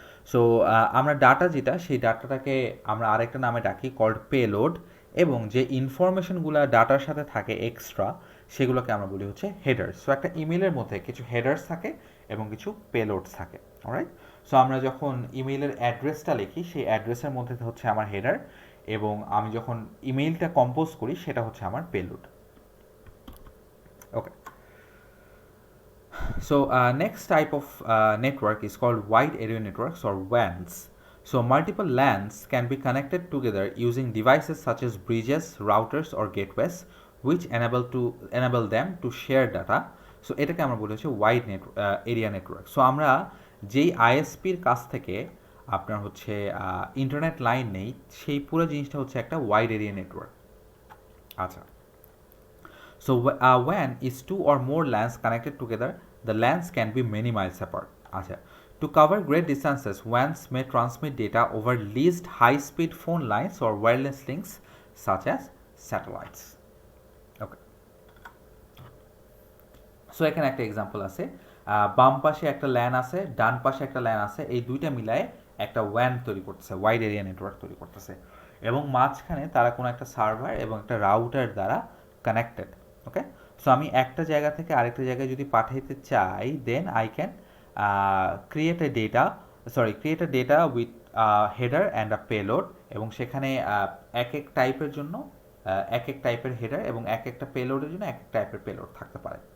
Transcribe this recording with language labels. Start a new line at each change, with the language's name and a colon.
Bangla: So আমরা data যেটা সেই ডাটাটাকে আমরা আরেকটা নামে ডাকি কল্ড পেলোড, এবং যে ইনফরমেশনগুলো ডাটার সাথে থাকে এক্সট্রা সেগুলোকে আমরা বলি হচ্ছে হেডার্স। সো একটা ইমেলের মধ্যে কিছু হেডার্স থাকে এবং কিছু পেলোডস থাকে, অলরাইট। সো আমরা যখন ইমেইলের অ্যাড্রেসটা লিখি সেই অ্যাড্রেসের মধ্যে হচ্ছে আমার হেডার, এবং আমি যখন ইমেইলটা কম্পোজ করি সেটা হচ্ছে আমার payload.
English: Okay, so next type of network is called wide area networks or WANs. So multiple LANs can be connected together using devices such as bridges, routers or gateways, which enable them to share data.
Bangla: So এটাকে আমরা বলি হচ্ছে wide area network. So আমরা যেই আইএসপির কাছ থেকে আপনার হচ্ছে ইন্টারনেট লাইন নেই, সেই পুরো জিনিসটা হচ্ছে একটা ওয়াইড এরিয়া নেটওয়ার্ক।
English: আচ্ছা, so WAN is two or more LANs connected together. The LANs can be many miles apart. আচ্ছা, to cover great distances, WANs may transmit data over leased high-speed phone lines or wireless links such as satellites. Okay.
Bangla: So এখানে একটা example আছে, বাম পাশে একটা LAN আছে, ডান পাশে একটা ল্যান আছে, এই দুইটা মিলায় একটা ওয়ান তৈরি করতেছে, ওয়াইড এরিয়া নেটওয়ার্ক তৈরি করতেছে, এবং মাঝখানে তারা কোনো একটা সার্ভার এবং একটা রাউটার দ্বারা কানেক্টেড। ওকে, সো আমি একটা জায়গা থেকে আরেকটা জায়গায় যদি পাঠাইতে চাই,
English: then I can create a data with header and a payload,
Bangla: এবং সেখানে এক এক টাইপের জন্য এক এক টাইপের হেডার এবং এক একটা পেলোডের জন্য এক এক টাইপের পেলোড থাকতে পারে।